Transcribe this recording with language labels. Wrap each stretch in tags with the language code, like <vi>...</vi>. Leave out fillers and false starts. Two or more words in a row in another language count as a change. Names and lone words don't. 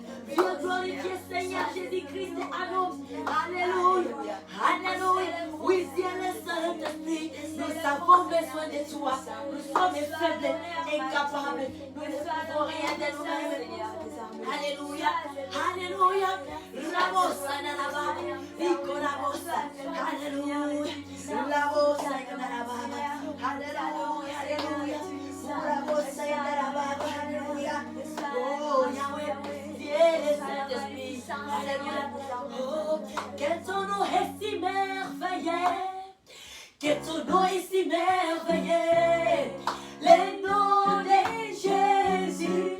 <fr>Viens glorifier Seigneur Jésus-Christ en nous. Alléluia. Alléluia. Oui, Dieu le Saint-Esprit. Nous avons besoin de toi. Nous sommes faibles, incapables. Nous ne faisons rien de nous-mêmes. Alléluia, alléluia, Rabosa Narababa, Rico Rabosa, alléluia, Rabosa Narababa, alléluia, alléluia, Rabosa Narababa, alléluia, oh Yahweh, Dieu le Saint-Esprit, alléluia, oh, que ton nom est si merveilleux, que ton nom est si merveilleux, le nom de Jésus.</fr>